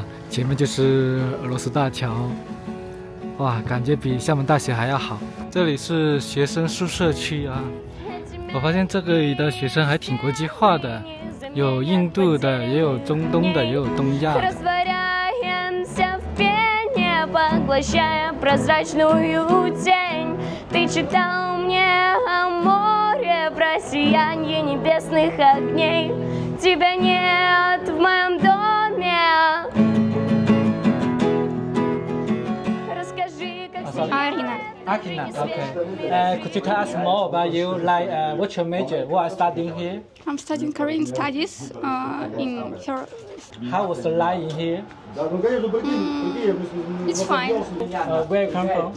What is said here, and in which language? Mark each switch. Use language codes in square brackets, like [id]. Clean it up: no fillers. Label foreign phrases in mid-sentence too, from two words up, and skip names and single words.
[zh] 前面就是俄罗斯大桥，哇，感觉比厦门大学还要好。这里是学生宿舍区啊，我发现这里的学生还挺国际化的。有印度的，也有中东的，也有东亚的。 [ru] поглощая прозрачную тень. Ты читал мне о море, про сияние небесных огней. Тебя нет в моем доме. Расскажи, как [en] Arina. Akina, okay. Could you tell us more about you? Like, what's your major? What are you studying here? I'm studying Korean studies in here. How was the life in here? It's fine. Where you come from?